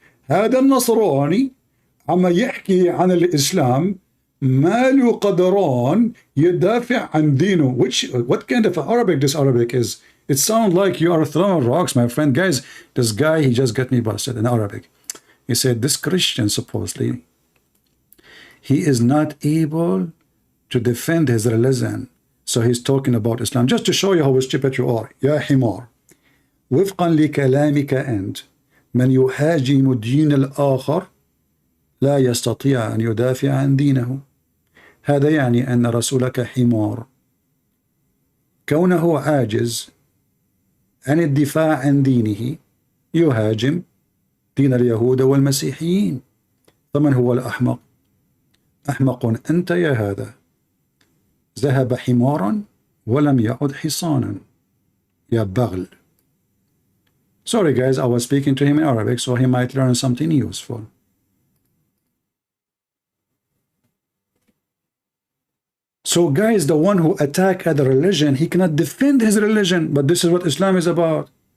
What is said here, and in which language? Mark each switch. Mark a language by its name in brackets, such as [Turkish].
[Arabic] هذا النصراني عم يحكي عن الإسلام ما له قدران يدافع عن دينه. [English] What kind of Arabic this Arabic is? It sounds like you are throwing rocks, my friend. Guys, this guy, he just got me busted in Arabic. He said this Christian, supposedly, he is not able to defend his religion. So he's talking about Islam. Just to show you how stupid you are. [Arabic] يا حمار. وفقا لكلامك أنت من يهاجم دين الآخر لا يستطيع أن يدافع عن دينه. هذا يعني أن رسولك حمار. كونه عاجز عن الدفاع عن دينه يهاجم دين اليهود والمسيحيين. فمن هو الأحمق؟ أحمق أنت يا هذا. ذهب حمارا ولم يعد حصانا يا بغل. [English] Sorry guys, I was speaking to him in Arabic, so he might learn something useful. So guys, the one who attack other religion, he cannot defend his religion, but this is what Islam is about.